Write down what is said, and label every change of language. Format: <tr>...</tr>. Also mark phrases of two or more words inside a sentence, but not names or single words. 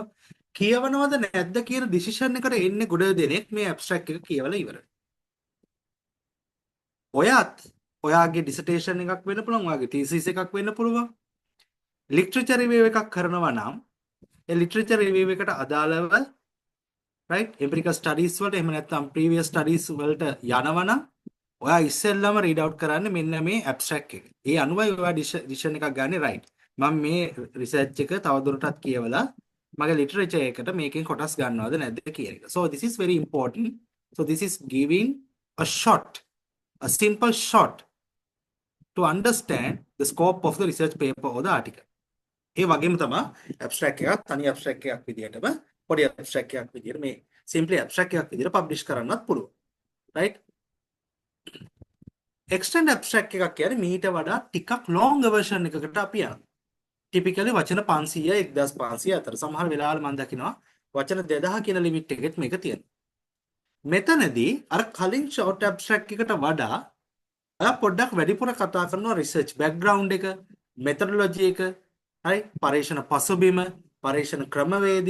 <si>කියවනවද නැද්ද කියන ඩිසිෂන් එකට එන්නේ ගොඩ දෙනෙක් මේ ඇබ්ස්ට්‍රැක්ට් එක කියවලා ඉවරයි. ඔයත් ඔයාගේ ඩිසර්ටේෂන් එකක් වෙන්න පුළුවන්, ඔයාගේ තීසිස් එකක් වෙන්න පුළුවන්.</si> <en>literature review</en> <si>එකක් කරනවා නම් ඒ</si> <en>literature review</en> <si>එකට අදාළව</si> <en>right empirical studies</en> <si>වලට එහෙම නැත්නම්</si> <en>previous studies</en> <si>වලට යනවනම් ඔයා ඉස්සෙල්ලාම</si> <en>read out</en> <si>කරන්නේ මෙන්න මේ abstract එක. ඒ අනුවයි ඔයා ඩිසිෂන් එකක් ගන්න right. මම මේ රිසර්ච් එක තවදුරටත් කියවලා මගේ ලිටරචර් එකට මේකෙන් කොටස් ගන්නවද නැද්ද කියන එක.</si> <en>So this is very important. So this is giving a simple shot to understand the scope of the research paper or the article.</en> <si>ඒ වගේම තමයි abstract එකක් තනි abstract එකක් විදිහටම පොඩි abstract එකක් විදිහට මේ</si> <en>simply abstract</en> <si>එකක් විදිහට publish කරන්නත් පුළුවන්. right?</si> <en>extend abstract</en> <si>එකක් කියන්නේ මීට වඩා ටිකක්</si> <en>longer version</en> <si>එකකට අපි යනවා. typically වචන 500 1500 අතර සමහර වෙලාවල මම දකිනවා වචන 2000 කියන limit එකෙත් මේක තියෙනවා. මෙතනදී අර කලින් short abstract එකට වඩා ඔයා පොඩ්ඩක් වැඩිපුර කතා කරනවා</si> <en>research background</en> <si>එක, methodology එක, හරි පරීක්ෂණ පසුබිම, පරීක්ෂණ ක්‍රමවේදය.</si>